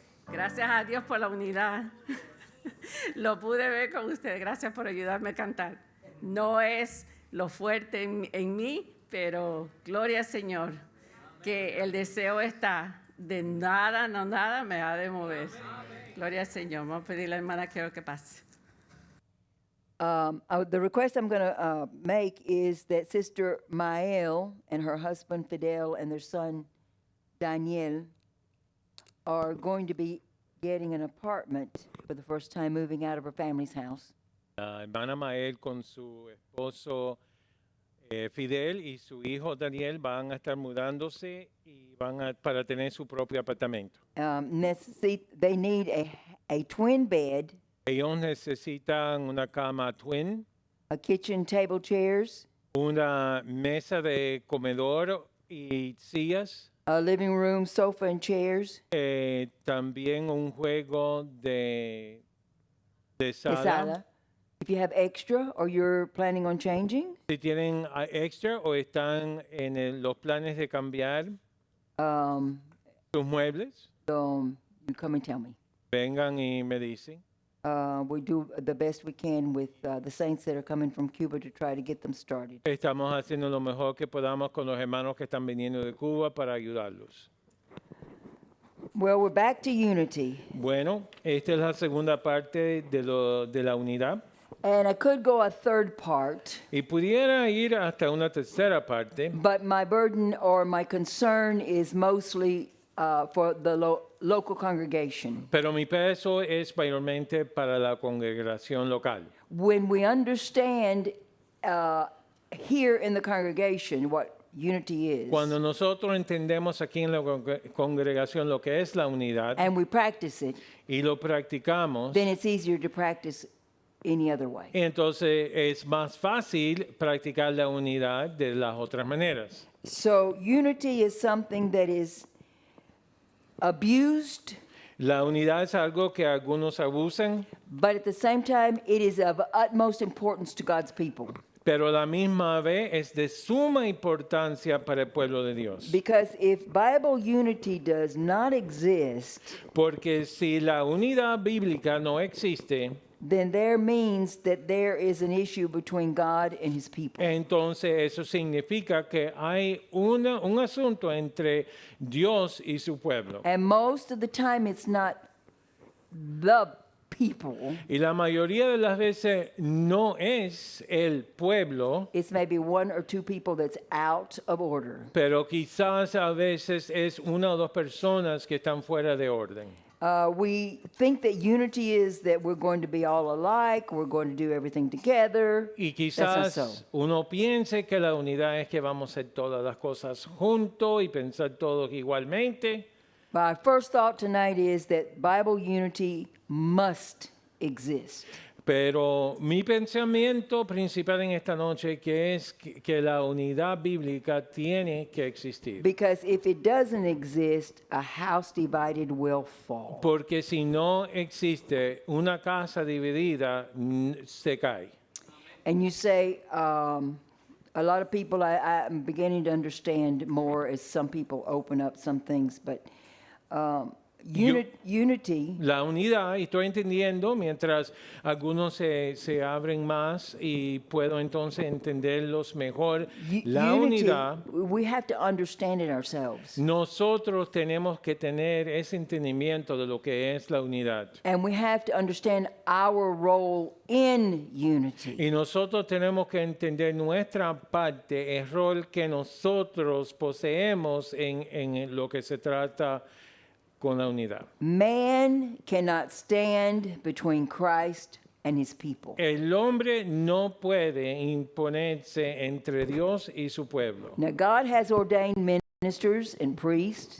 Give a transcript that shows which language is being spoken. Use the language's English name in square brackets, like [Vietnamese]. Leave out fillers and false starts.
[Spanish] Gracias a Dios por la unidad. Lo pude ver con ustedes. Gracias por ayudarme a cantar. No es lo fuerte en mí, pero gloria al Señor, que el deseo está de nada, no nada me ha de mover. Gloria al Señor. Vamos a pedirle a la hermana que pase. [English] The request I'm going to make is that Sister Mael and her husband Fidel and their son Daniel are going to be getting an apartment for the first time moving out of her family's house. [Spanish] La hermana Mael con su esposo Fidel y su hijo Daniel van a estar mudándose y para tener su propio apartamento. [English] They need a twin bed, [Spanish] Ellos necesitan una cama twin, [English] a kitchen table chairs, [Spanish] una mesa de comedor y sillas, [English] a living room sofa and chairs, [Spanish] también un juego de a sala. sala. [English] If you have extra or you're planning on changing, [Spanish] Si tienen extra o están en los planes de cambiar sus muebles, [English] you come and tell me. [Spanish] vengan y me dicen. [English] We do the best we can with the saints that are coming from Cuba to try to get them started. [Spanish] Estamos haciendo lo mejor que podamos con los hermanos que están viniendo de Cuba para ayudarlos. [English] Well, we're back to unity. [Spanish] Bueno, esta es la segunda parte de la unidad. [English] And I could go a third part, [Spanish] Y pudiera ir hasta una tercera parte, [English] but my burden or my concern is mostly for the local congregation. [Spanish] pero mi peso es mayormente para la congregación local. [English] When we understand here in the congregation what unity is, [Spanish] Cuando nosotros entendemos aquí en la congregación lo que es la unidad [English] and we practice it, [Spanish] y lo practicamos, [English] then it's easier to practice any other way. [Spanish] entonces es más fácil practicar la unidad de las otras maneras. [English] So unity is something that is abused, [Spanish] La unidad es algo que algunos abusan, [English] but at the same time, it is of utmost importance to God's people. [Spanish] pero a la misma vez es de suma importancia para el pueblo de Dios. [English] Because if Bible unity does not exist, [Spanish] Porque si la unidad bíblica no existe, [English] then there means that there is an issue between God and his people. [Spanish] entonces eso significa que hay un asunto entre Dios y su pueblo. [English] And most of the time, it's not the people, [Spanish] Y la mayoría de las veces no es el pueblo, [English] it's maybe one or two people that's out of order. [Spanish] pero quizás a veces es una o dos personas que están fuera de orden. [English] We think that unity is that we're going to be all alike, we're going to do everything together. [Spanish] Y [English] That's not [Spanish] quizás [English] so. [Spanish] uno piense que la unidad es que vamos a hacer todas las cosas juntos y pensar todos igualmente. [English] My first thought tonight is that Bible unity must exist. [Spanish] Pero mi pensamiento principal en esta noche que es que la unidad bíblica tiene que existir. [English] Because if it doesn't exist, a house divided will fall. [Spanish] Porque si no existe una casa dividida, se cae. [English] And you say, a lot of people, I'm beginning to understand more as some people open up some things, but unity [Spanish] La unidad, y estoy entendiendo, mientras algunos se abren más y puedo entonces entenderlos mejor, la [English] unity, [Spanish] unidad, [English] we have to understand it ourselves. [Spanish] nosotros tenemos que tener ese entendimiento de lo que es la unidad. [English] And we have to understand our role in unity. [Spanish] Y nosotros tenemos que entender nuestra parte, el rol que nosotros poseemos en lo que se trata con la unidad. [English] Man cannot stand between Christ and his people. [Spanish] El hombre no puede imponerse entre Dios y su pueblo. [English] Now, God has ordained ministers and priests